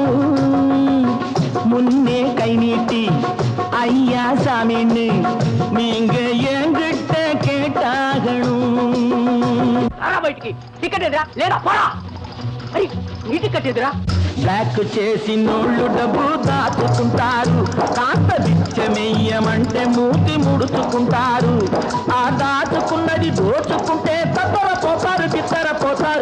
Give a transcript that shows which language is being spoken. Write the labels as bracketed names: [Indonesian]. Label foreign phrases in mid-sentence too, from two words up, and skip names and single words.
[Tamil] முன்னே கை நீட்டி ஐயா சாமின்னு நீங்க என்கிட்ட கேட்டாகணும். [Telugu] బ్లాక్ చేసి నోళ్ళు డబ్బు దాచుకుంటారు, కాస్త బిచ్చమెయ్యమంటే మూతి ముడుచుకుంటారు. ఆ దాచుకున్నది దోచుకుంటే తత్తరపోతారు తిత్తరపోతారు.